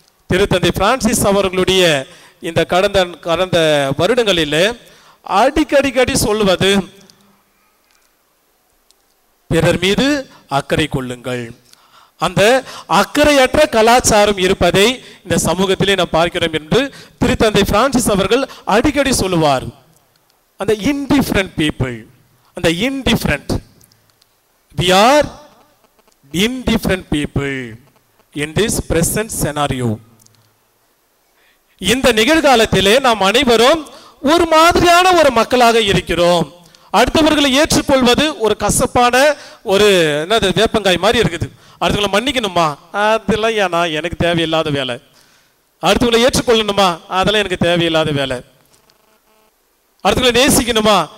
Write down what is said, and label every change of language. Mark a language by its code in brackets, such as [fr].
[ta] திருத்தந்தை பிரான்சிஸ் அவர்களுடைய இந்த கடந்த வருடங்களில் அடிக்கடி சொல்லுவது, பிறர் மீது அக்கறை கொள்ளுங்கள். அந்த அக்கறையற்ற கலாச்சாரம் இருப்பதை இந்த சமூகத்திலே நாம் பார்க்கிறோம் என்று திருத்தந்தை பிரான்சிஸ் அவர்கள் அடிக்கடி சொல்லுவார். [en] அந்த indifferent people, அந்த indifferent, we are indifferent people in this present scenario. [ta] இந்த நிகழ்காலத்திலே நாம் அனைவரும் ஒரு மாதிரியான ஒரு மக்களாக இருக்கிறோம். அடுத்தவர்களை ஏற்றுக்கொள்வது ஒரு கசப்பான ஒரு என்னது வேப்பங்காய் மாதிரி இருக்குது. அடுத்தவங்களை மன்னிக்கணுமா? அதெல்லாம் ஏன்னா எனக்கு தேவையில்லாத வேலை. அடுத்தவங்களை ஏற்றுக்கொள்ளணுமா? அதெல்லாம் எனக்கு தேவையில்லாத வேலை. அடுத்தவங்களை நேசிக்கணுமா?